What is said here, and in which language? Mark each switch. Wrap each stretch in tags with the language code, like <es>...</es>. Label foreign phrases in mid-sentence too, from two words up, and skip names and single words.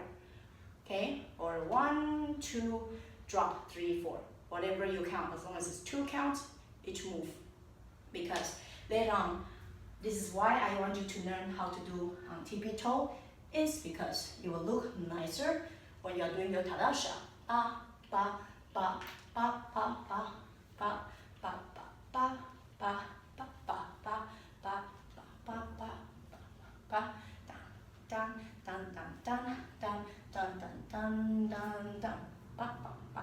<en>Okay, or 1, 2, drop, 3, 4. Whatever you count, as long as it's 2 counts each move. Because later on, this is why I want you to learn how to do tippy toe, is because you will look nicer when you're doing your tadasha. Ba, ba, ba, ba, ba, ba, ba, ba, ba, ba, ba, ba, ba, ba, ba, ba, ba, ba, dun, dun, dun, dun, dun, dun, dun, dun, dun, dun, ba, ba, ba.</en>